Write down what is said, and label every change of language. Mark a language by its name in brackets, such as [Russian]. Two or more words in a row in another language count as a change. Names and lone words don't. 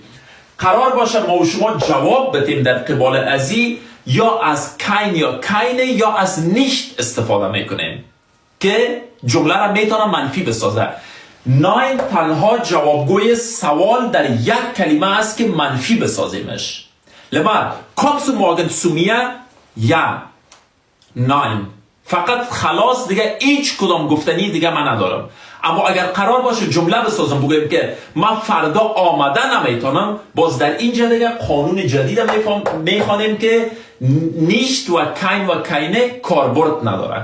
[Persian] قرار باشه ما و شما جواب بدیم در قبال ازی یا از کین یا کینه یا از نیشت استفاده میکنیم که جمله را میتونه منفی بسازه. ناین تنها جوابگوی سوال در یک کلمه است که منفی بسازیمش. لما [German] kannst du morgen zu mir؟ [Persian] یا nein. فقط خلاص، دیگه هیچ کدام گفتنی دیگه من ندارم. اما اگر قرار باشه جمله بسازم بگویم که من فردا آمده نمیتونم، باز در اینجا دیگه قانون جدید میخوانیم که نیشت و کین و کینه کاربرد نداره.